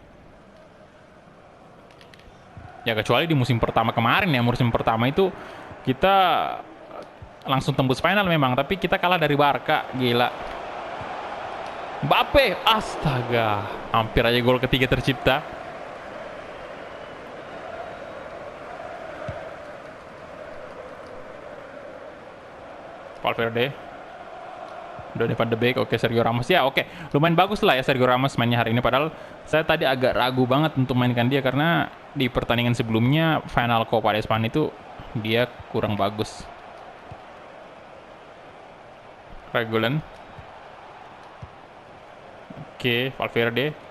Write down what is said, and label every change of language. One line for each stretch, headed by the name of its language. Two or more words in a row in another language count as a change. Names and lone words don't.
Indonesian: Ya kecuali di musim pertama kemarin ya. Musim pertama itu kita langsung tembus final memang, tapi kita kalah dari Barca. Gila. Mbappe, astaga, hampir aja gol ketiga tercipta. Valverde, Donny van de Beek, oke, Sergio Ramos ya, oke, lumayan bagus lah ya Sergio Ramos mainnya hari ini. Padahal saya tadi agak ragu banget untuk mainkan dia karena di pertandingan sebelumnya final Copa de España itu dia kurang bagus. Regulan. Oke, Valverde.